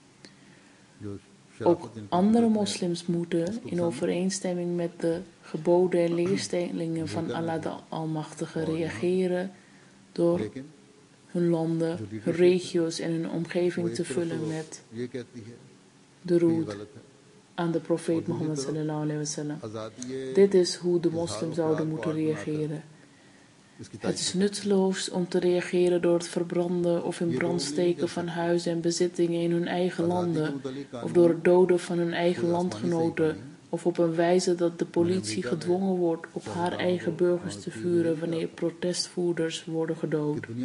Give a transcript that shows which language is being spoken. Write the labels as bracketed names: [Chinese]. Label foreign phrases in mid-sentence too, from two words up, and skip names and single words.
[Dutch] Ook andere moslims moeten, in overeenstemming met de geboden en leerstellingen van Allah de Almachtige, reageren door hun landen, hun regio's en hun omgeving te vullen met de roet aan de profeet Mohammed [Arabic] صلى الله عليه وسلم. [Dutch] Dit is hoe de moslims zouden moeten reageren. Het is nutteloos om te reageren door het verbranden of in brand steken van huizen en bezittingen in hun eigen landen, of door het doden van hun eigen landgenoten, of op een wijze dat de politie gedwongen wordt op haar eigen burgers te vuren wanneer protestvoerders worden gedood.